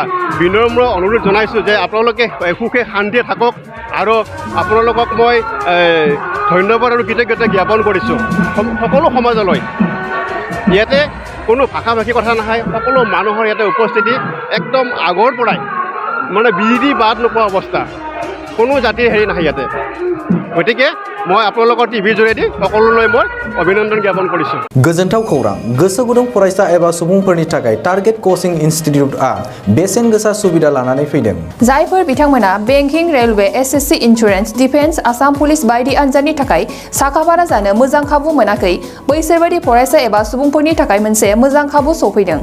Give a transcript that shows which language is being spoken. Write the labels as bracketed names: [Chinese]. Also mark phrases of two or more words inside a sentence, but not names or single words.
[Assamese] বিনম্ৰ অনুৰোধ জনাইছোঁ যে আপোনালোকে সুখে শান্তিয়ে থাকক আৰু আপোনালোকক মই ধন্যবাদ আৰু কৃতজ্ঞতা জ্ঞাপন কৰিছোঁ সকলো সমাজলৈ ইয়াতে কোনো ভাষা ভাষী কথা নহয় সকলো মানুহৰ ইয়াতে উপস্থিতি একদম আগৰ পৰাই মানে বিধি বাদ নোপোৱা অৱস্থা কোনো জাতিৰ হেৰি নাহে ইয়াতে গতিকে মই আপোনালোকৰ টিভিৰ জৰিয়তে সকলোলৈ মই অভিনন্দন জ্ঞাপন কৰিছোঁ [Bodo] गोजोनथाव खौरां गोसो गुदुं फरायसा एबा सुबुंफोरनि थाखाय टारगेट कोचिं इनस्टिट्यूटआ बेसेन गोसा सुबिदा लानानै फैदों जायफोर बिथांमोना [English] banking railway SSC insurance defence [Bodo] आसाम पुलिस बायदि आनजादनि थाखाय साखाफारा जानो मोजां खाबु मोनाखै बैसोर बायदि फरायसा एबा सुबुंफोरनि थाखाय मोनसे मोजां खाबु सफैदों